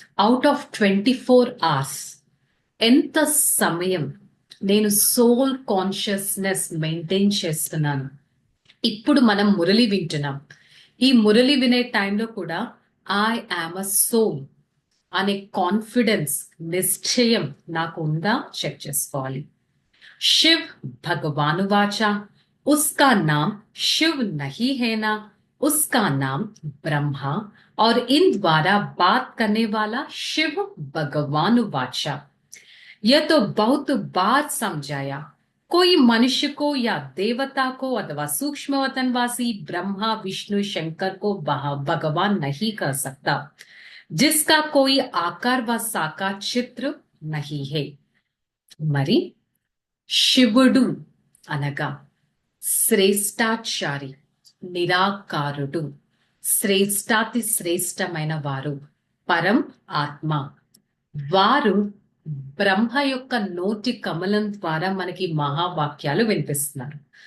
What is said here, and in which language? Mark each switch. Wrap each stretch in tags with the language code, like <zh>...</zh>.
<te>Out of 24 hours ఎంత సమయం నేను సోల్ కాన్షియస్నెస్ మెయింటైన్ చేస్తున్నాను? ఇప్పుడు మనం మురళి వింటున్నాం. ఈ మురళి వినే టైంలో కూడా ఐ యామ్ అ సోల్ అనే కాన్ఫిడెన్స్, నిశ్చయం నాకు ఉందా చెక్ చేసుకోవాలి.</te> <hi>शिव भगवान वाचा, उसका नाम शिव नहीं है ना, उसका नाम ब्रह्मा, और इन द्वारा बात करने वाला शिव भगवान वाचा. यह तो बहुत बार समझाया. कोई मनुष्य को या देवता को अथवा सूक्ष्म वतनवासी ब्रह्मा विष्णु शंकर को भगवान नहीं कर सकता, जिसका कोई आकार व साकार चित्र नहीं है.</hi> <te>मरी శివుడు అనగా శ్రేష్టాచారి, నిరాకారుడు, శ్రేష్టాతి శ్రేష్టమైన వారు, పరం ఆత్మ. వారు బ్రహ్మ యొక్క నోటి కమలం ద్వారా మనకి మహావాక్యాలు వినిపిస్తున్నారు.</te>